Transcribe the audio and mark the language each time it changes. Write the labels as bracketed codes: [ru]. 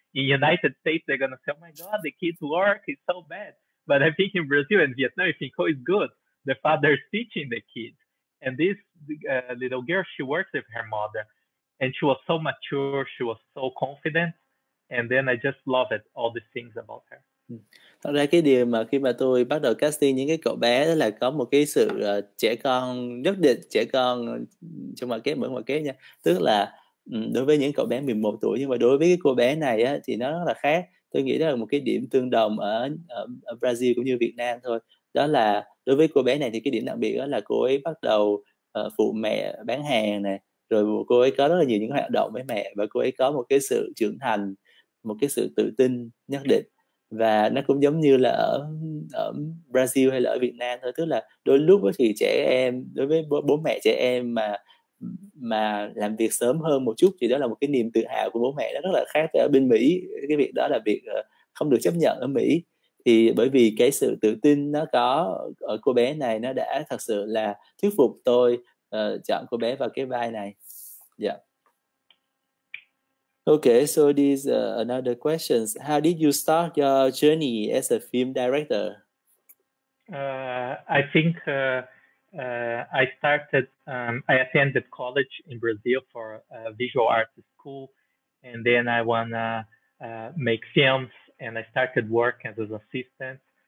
[en] In United States, they're going to say, oh my God, the kids work, it's so bad. But I think in Brazil and Vietnam, I think, oh, it's good. The father is teaching the kids. And this little girl, she works with her mother. And she was so mature, she was so confident. And then I just love it, all the things about her. [vi] Thật ra cái điều mà khi mà tôi bắt đầu casting những cái cậu bé đó là có một cái sự trẻ con nhất định, trẻ con trong ngoặc kép, mở ngoặc kép nha, tức là đối với những cậu bé 11 tuổi, nhưng mà đối với cái cô bé này á, thì nó rất là khác. Tôi nghĩ đó là một cái điểm tương đồng ở Brazil cũng như Việt Nam thôi. Đó là đối với cô bé này thì cái điểm đặc biệt đó là cô ấy bắt đầu phụ mẹ bán hàng này, rồi cô ấy có rất là nhiều những hoạt động với mẹ, và cô ấy có một cái sự trưởng thành, một cái sự tự tin nhất định. Và nó cũng giống như là ở Brazil hay là ở Việt Nam thôi, tức là đôi lúc thì trẻ em, đối với bố mẹ trẻ em mà làm việc sớm hơn một chút thì đó là một cái niềm tự hào của bố mẹ. Nó rất là khác ở bên Mỹ, cái việc đó là việc không được chấp nhận ở Mỹ. Thì bởi vì cái sự tự tin nó có ở cô bé này, nó đã thật sự là thuyết phục tôi chọn cô bé vào cái vai này. [en] Yeah. Okay, so these another questions. How did you start your journey as a film director? I think I started. I attended college in Brazil for a visual arts school, and then I wanna make films, and I started work as an assistant.